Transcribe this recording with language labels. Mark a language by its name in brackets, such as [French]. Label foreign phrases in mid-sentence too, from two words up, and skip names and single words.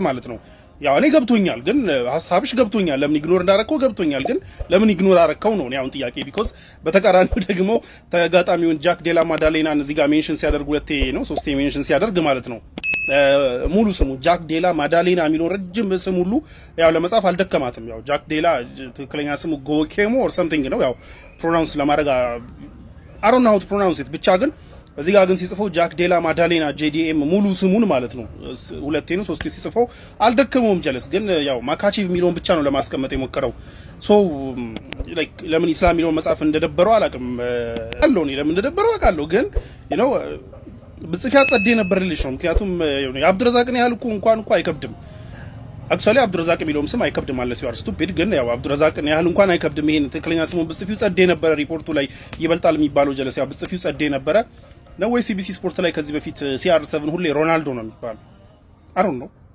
[Amharic] ማለት ነው። ያው እኔ ገብቶኛል፣ ግን ሀሳብሽ ገብቶኛል። ለምን ኢግኖር እንዳረከው ገብቶኛል፣ ግን ለምን ኢግኖር አረከው ነው አሁን ጥያቄ። ቢኮዝ በተቃራኒው ደግሞ ተጋጣሚውን ጃክ ዴላ ማዳሌናን እዚህ ጋር ሜንሽን ሲያደርግ ሁለቴ ነው ሶስቴ ሜንሽን ሲያደርግ ማለት ነው ሙሉ ስሙ ጃክ ዴላ ማዳሌና የሚለው ረጅም ስም ሁሉ ያው ለመጻፍ አልደከማትም። ያው ጃክ ዴላ ትክክለኛ ስሙ ጎኬሞ [English] or something [Amharic] ነው። ያው ፕሮናውንስ ለማድረግ [English] I don't know how to pronounce it [Amharic] ብቻ ግን እዚህ ጋር ግን ሲጽፈው ጃክ ዴላ ማዳሌና JDM ሙሉ ስሙን ማለት ነው ሁለቴ ነው ሶስቴ ሲጽፈው አልደከመውም። ጀለስ ግን ያው ማካቼቭ የሚለውን ብቻ ነው ለማስቀመጥ የሞከረው። [English] so like [Amharic] ለምን ኢስላም የሚለውን መጻፍ እንደደበረው አላውቅም። አለው ነው ለምን እንደደበረው አውቃለሁ፣ ግን [English] you know [Amharic] ብጽፊያ ጸዴ ነበር ልልሽ ነው። ምክንያቱም የአብዱረዛቅን ያህል እንኳን አይከብድም። አክቹአሊ አብዱረዛቅ የሚለውም ስም አይከብድም ማለት ነው ስቱፒድ ግን ያው አብዱረዛቅን ያህል እንኳን አይከብድም ይሄን ትክክለኛ ስሙን ብጽፊው ጸዴ ነበር ሪፖርቱ ላይ ይበልጣል የሚባለው ጀለስ ያው ብጽፊው ጸዴ ነበር ነው ወይ ሲቢሲ ስፖርት ላይ ከዚህ በፊት CR7 ሁሌ ሮናልዶ ነው የሚባለው አሁን ነው